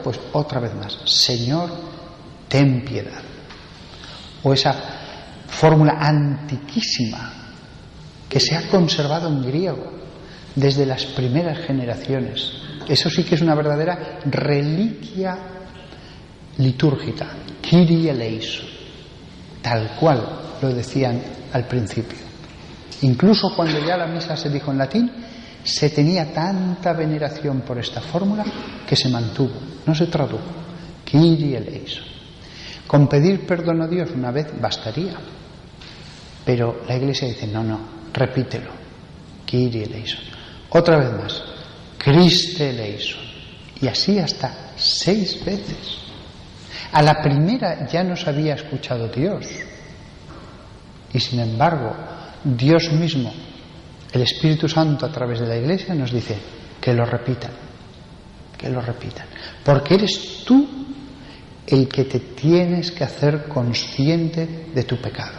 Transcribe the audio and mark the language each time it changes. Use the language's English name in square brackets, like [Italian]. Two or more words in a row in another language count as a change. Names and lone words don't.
[Spanish] Pues otra vez más: Señor, ten piedad. O esa fórmula antiquísima que se ha conservado en griego desde las primeras generaciones. Eso sí que es una verdadera reliquia litúrgica. [Greek] Kyrie eleison, [Spanish] tal cual lo decían al principio. Incluso cuando ya la misa se dijo en latín, se tenía tanta veneración por esta fórmula que se mantuvo, no se tradujo. [Greek] Kyrie eleison. [Spanish] Con pedir perdón a Dios una vez bastaría, pero la Iglesia dice: no, repítelo. [Greek] Kyrie eleison. [Spanish] Otra vez más: [Greek] Christe eleison. [Spanish] Y así hasta 6 veces. A la primera ya nos había escuchado Dios, y sin embargo Dios mismo el Espíritu Santo a través de la Iglesia nos dice que lo repitan, porque eres tú el que te tienes que hacer consciente de tu pecado.